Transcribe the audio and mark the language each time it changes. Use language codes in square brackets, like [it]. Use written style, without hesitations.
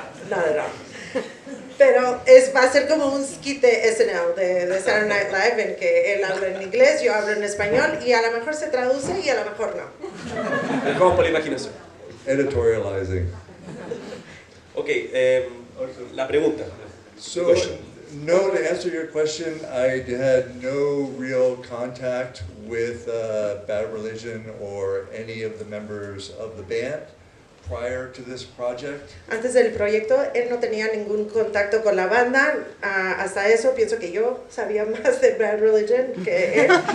[es] No. Pero va a ser como un skit de SNL, de Saturday Night Live, en que él habla en inglés, yo hablo en español, y a lo mejor se traduce y a lo mejor no. Vamos por la imaginación. [en] Editorializing. [es] Ok, la pregunta. [en] So, no, to answer your question, I had no real contact with Bad Religion or any of the members of the band prior to this project. [es] Antes del proyecto, él no tenía ningún contacto con la banda. Hasta eso, pienso que yo sabía más de Bad Religion que él.